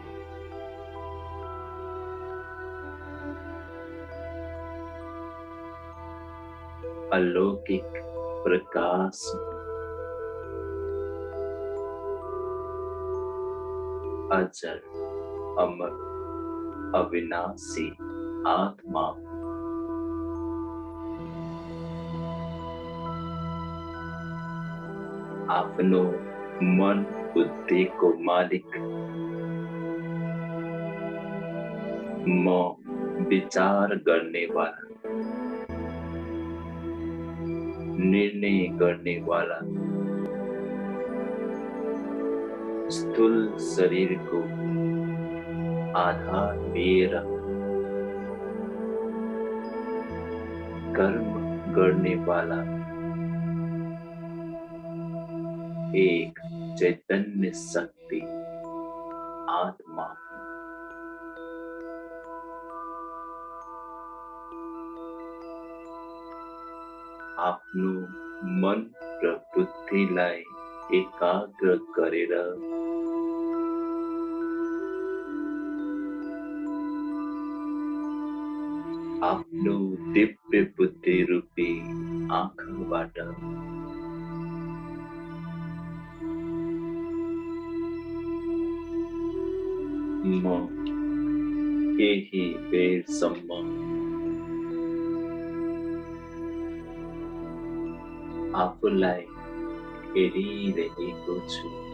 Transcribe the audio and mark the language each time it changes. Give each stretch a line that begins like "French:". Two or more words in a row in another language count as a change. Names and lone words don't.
Nepali: अलौकिक प्रकाश अजर अमर अविनाशी आत्मा आफ्नो मन बुद्धि को मालिक म
Hindi: विचार करने वाला निर्णय करने वाला
Nepali: स्थूल शरीर को आधार लिएर
Hindi: कर्म करने वाला
Nepali: एक चैतन्य शक्ति आत्मा आफ्नो मन र बुद्धिलाई एकाग्र गरेर आफ्नो दिव्य बुद्धि रूपी आँखाबाट म केही बेरसम्म आफूलाई हेरिरहेको छु।